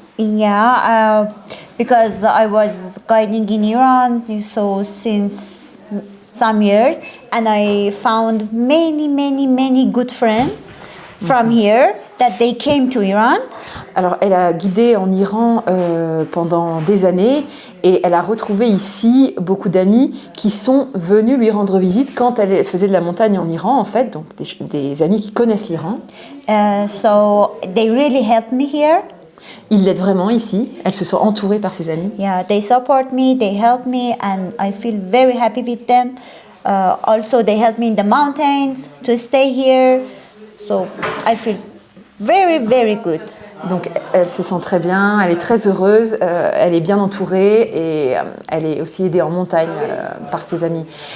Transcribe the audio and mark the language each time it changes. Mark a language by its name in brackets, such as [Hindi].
[English] Yeah, because I was guiding in Iran so since some years, and I found many good friends from here that they came to Iran. [French] Alors, elle a guidé en Iran pendant des années et elle a retrouvé ici beaucoup d'amis qui sont venus lui rendre visite quand elle faisait de la montagne en Iran, en fait, donc des amis qui connaissent l'Iran. [English] So they really helped me here. [French] Ils l'aident vraiment ici. Elle se sent entourée par ses amis. [English] Yeah, they support me, they help me, and I feel very happy with them. Also, they help me in the mountains to stay here. So I feel very good. [French] Donc elle se sent très bien, elle est très heureuse, elle est bien entourée et elle est aussi aidée en montagne par ses amis.